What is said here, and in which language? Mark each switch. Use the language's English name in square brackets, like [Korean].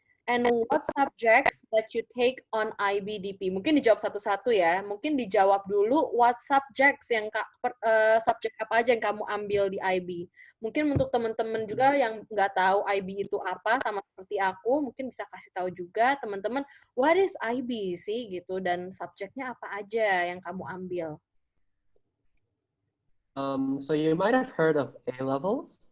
[English] And what subjects that you take on IBDP? [Indonesian] Mungkin dijawab satu-satu ya. Mungkin dijawab dulu [English] what subjects [Indonesian] subjek apa aja yang kamu ambil di IB. Mungkin untuk teman-teman juga yang nggak tahu IB itu apa, sama seperti aku, mungkin bisa kasih tahu juga teman-teman [English] what is IB [Indonesian] sih gitu dan subjeknya apa aja yang kamu ambil. [English] So you might have heard of A levels.